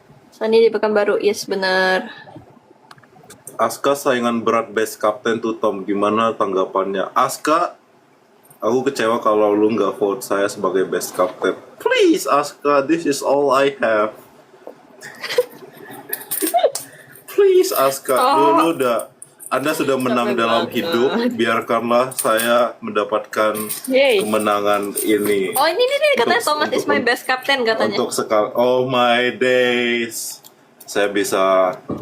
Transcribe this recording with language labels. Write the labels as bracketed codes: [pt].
[id] Sani di Pekanbaru. Yes, benar. Aska saingan berat best captain to Tom. Gimana tanggapannya? Aska, aku kecewa kalau lu nggak vote saya sebagai best captain. [en] Please Aska, this is all I have. Please [id] Aska, dulu Anda sudah menang dalam hidup. Biarkanlah saya mendapatkan Yay. kemenangan ini. Oh, ini katanya Untuk- [en] Thomas is my best captain [id] katanya. Untuk sekali, [en] oh my days, [id] saya bisa